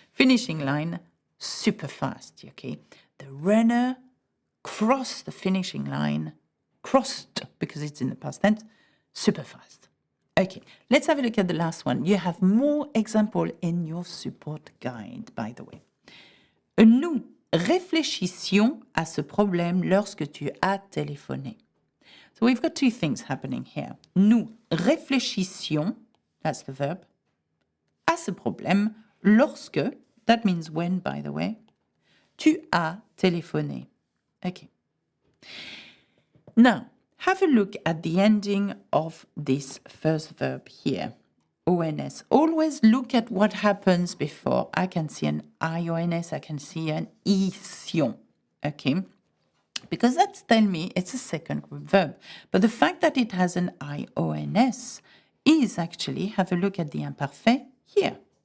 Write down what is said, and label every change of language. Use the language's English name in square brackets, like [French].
[English] Finishing line, super fast, okay? The runner crossed the finishing line, crossed, because it's in the past tense, super fast. Okay, let's have a look at the last one. You have more examples in your support guide, by the way. [French] Nous réfléchissions à ce problème lorsque tu as téléphoné. [English] So we've got two things happening here. [French] Nous réfléchissions, [English] that's the verb, [French] à ce problème lorsque, [English] that means when, by the way, [French] tu as téléphoné. [English] Okay. Now, have a look at the ending of this first verb here. ONS. Always look at what happens before. I can see an IONS, I can see an ition. Okay? Because that's telling me it's a second group verb. But the fact that it has an IONS is actually, have a look at the imparfait here.